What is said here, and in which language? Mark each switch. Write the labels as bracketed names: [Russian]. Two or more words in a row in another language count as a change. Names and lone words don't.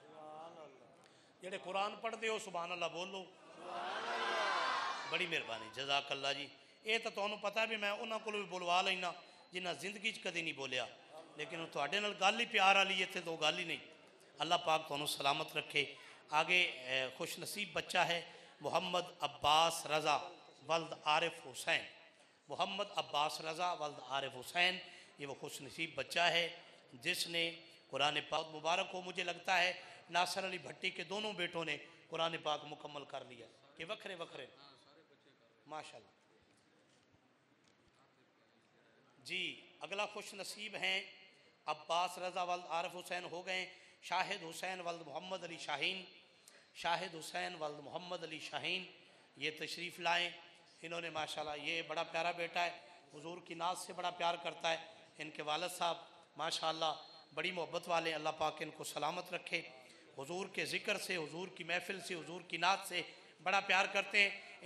[Punjabi] ਜੇੜ੍ਹੇ ਕੁਰਾਨ ਪੜ੍ਹਤੇ ਹੋ [Arabic] سبحان الله [Punjabi] ਬੋਲੋ, ਬੜੀ ਮਿਹਰਬਾਨੀ, ਜਜ਼ਾਕੱਲਾ ਜੀ। ਯੇ ਤੋ ਤੁਹਾਨੂੰ ਪਤਾ ਭੀ, ਮੈਂ ਉਨ੍ਹੋਂਨੇ ਕੋ ਭੀ ਬੁਲਵਾ ਲੈਣਾ ਜਿਨ੍ਹੇਂ ਜ਼ਿੰਦਗੀ ਕਭੀ ਨਹੀਂ ਬੋਲਿਆ, ਲੇਕਿਨ ਤੁਹਾਡੇ ਨਾਲ ਗੱਲ ਹੀ ਪਿਆਰ ਵਾਲੀ, ਇੱਥੇ ਤੋ ਗੱਲ ਹੀ ਨਹੀਂ। ਅੱਲਾਹ ਪਾਕ ਤੁਹਾਨੂੰ ਸਲਾਮਤ ਰੱਖੇ। [Hindi] आगे खुश नसीब बच्चा है मोहम्मद अब्बास रज़ा वल्द आरिफ हुसैन। मोहम्मद अब्बास रज़ा वल्द आरिफ हुसैन, ये वो खुश नसीब बच्चा है जिसने कुरान पाक, मुबारक हो, मुझे लगता है नासिर अली भट्टी के दोनों बेटों ने कुरान पाक मुकम्मल कर लिया [Punjabi] ਕਿ ਵੱਖਰੇ ਵੱਖਰੇ ਮਾਸ਼ਾੱਲਾਹ ਜੀ। [Hindi] अगला खुश नसीब हैं अब्बास रज़ा वल्द आरिफ हुसैन हो गए शाहिद हुसैन वल्द मोहम्मद अली शाहीन। शाहिद हुसैन वल्द मोहम्मद अली शाहीन, ये तशरीफ़ लाएँ। इन्होंने माशाल्लाह, ये बड़ा प्यारा बेटा है, हुजूर की नात से बड़ा प्यार करता है। इनके वालिद साहब माशाल्लाह बड़ी मोहब्बत वाले, अल्लाह पाक इनको सलामत रखे। हुजूर के ज़िक्र से, हुजूर की महफ़िल से, हुजूर की नात से बड़ा प्यार करते हैं।